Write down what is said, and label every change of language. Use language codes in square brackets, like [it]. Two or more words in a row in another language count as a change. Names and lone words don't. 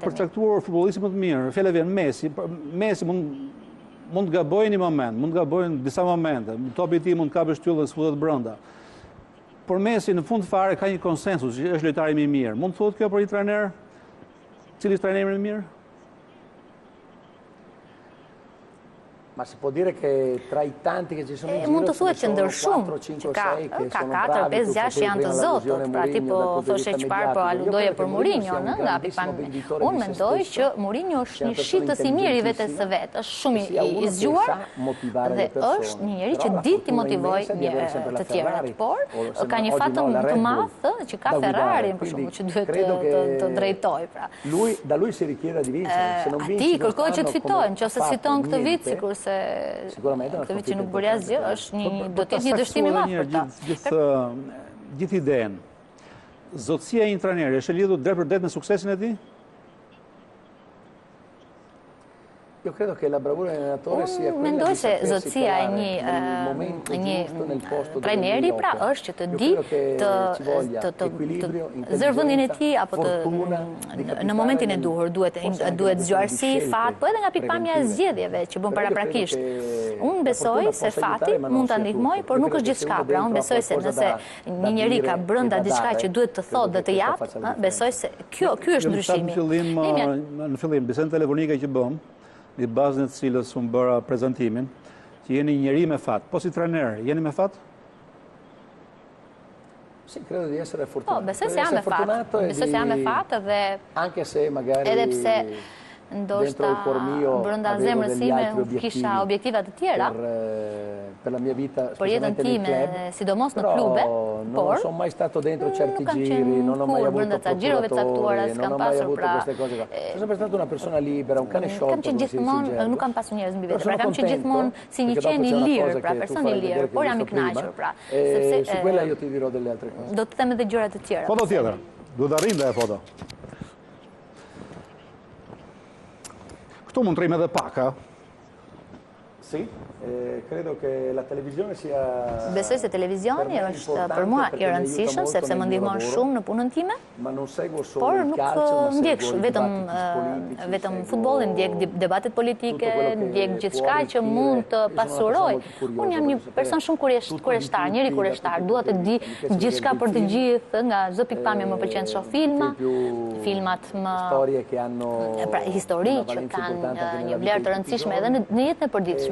[sq] Për përcaktuar futbollistin më të mirë, fjala vjen Messi mund të gabojë një moment, mund të gabojë në disa momente, topi I tij mund të kapë shtyllën së futet brenda. Por Messi në fund fare ka një konsensus që është lojtari më I mirë. Mund të thotë kjo për një trajner? Cili është trajneri më I mirë? [it] Ma si può dire che tra I tanti che ci sono in giro [sq] mund të thuhet që ndër shumë që ka 4, 5, 6 janë të zotët, pra tipo thoshe çfarë po aludoje për Mourinho, nga pikpamja. Unë mendoj që Mourinho është një shitës I mirë I vetes së vet, është shumë I zgjuar dhe është një njeri që di të motivojë të tjerat, por ka një fat të madh që ka Ferrarin për shkak që duhet të drejtojë, pra. [it] Da lui si richiede di vincere, se non vince. [sq] Ti kërkohet që të fitojë, nëse fiton këtë vit sikurse këtë vit që nuk bëri asgjë, do të jetë një dështim I madh për ta. Gjithë idenë. Zotësia E një trajneri është e lidhur drejt për drejt me suksesin e tij? [it] Io credo che la bravura dell'allenatore sia quella [sq] mendoj se zotësia e një trajneri pra është që të di të zërvendin e tij apo në momentin e duhur duhet zgjuarsi, fat, po edhe nga pikpamja e zgjedhjeve që bën paraprakisht. Unë besoj se fati mund ta ndihmojë, por nuk është gjithçka. Pra unë besoj se nëse një njeri ka brenda diçka që duhet të thotë dhe të japë, besoj se ky është ndryshimi. Në fillim bisedën telefonike që bëm, I bazën e cilës unë bëra prezantimin, që jeni njeri me fat. Po si trajner, jeni me fat? [it] Sì, credo di essere fortunato. [sq] Besoj se jam me fat. Besoj se jam me fat dhe [it] anche se magari [sq] edhe pse ndoshta brenda zemrës time kisha objektiva të tjera [it] per la mia vita, [sq] për jetën time, sidomos në klube, por [it] non sono mai stato dentro certi giri, non ho mai avuto [sq] procuratura, s'kam pasur pra [it] sono sempre stato una persona libera, un cane sciolto. [sq] Kam që gjithmonë nuk kam pasur njerëz mbi vete, pra kam që gjithmonë si një qen I lirë, pra person I lirë, por jam I kënaqur, pra. [it] Sepse su quella io ti dirò delle altre cose. [sq] Do të them edhe gjëra të tjera. Foto tjetër. Duhet të arrijmë dhe foto. Këtu mund të rrim edhe pak, ha? [it] Sì, credo che la televisione sia... [sq] Besoj se televizioni është për mua I rëndësishëm, sepse më ndihmon shumë në punën time, por nuk ndjek vetëm futbollin, ndjek debatet politike, ndjek gjithçka që mund të pasuroj. Unë jam një person shumë kurioztar, njëri kurioztar, dua të di gjithçka për të gjithë, nga çdo pikpamje më pëlqen të shoh filmat pra histori që kanë një vlerë të rëndësishme edhe në jetën e përditshme.